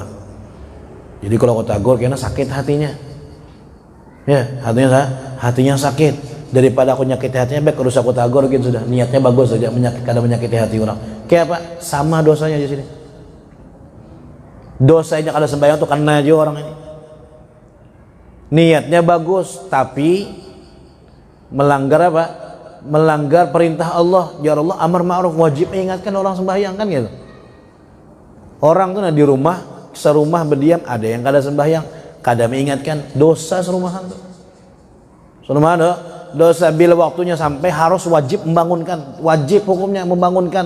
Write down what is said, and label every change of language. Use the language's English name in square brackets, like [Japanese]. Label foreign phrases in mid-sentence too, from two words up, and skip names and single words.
[Banjar] Jadi kalau ko tagur kena sakit hatinya, ya hatinya sakit, daripada aku nyakiti hatinya baik kalau aku tagur gitu, sudah niatnya bagus saja, kada menyakiti hati orang. Kayak apa? Sama dosanya di sini. Dosanya kada sembahyang tuh kena aja orang ini. Niatnya bagus tapi melanggar apa? Melanggar perintah Allah. Ya Allah, [Arabic] amar ma'ruf, [Banjar] wajib mengingatkan orang sembahyang kan gitu. Orang tuh di rumah, serumah berdiam, ada yang kada sembahyang, kada mengingatkan, dosa serumahan tuh. Serumahan dosa bila waktunya sampai harus wajib membangunkan, wajib hukumnya membangunkan.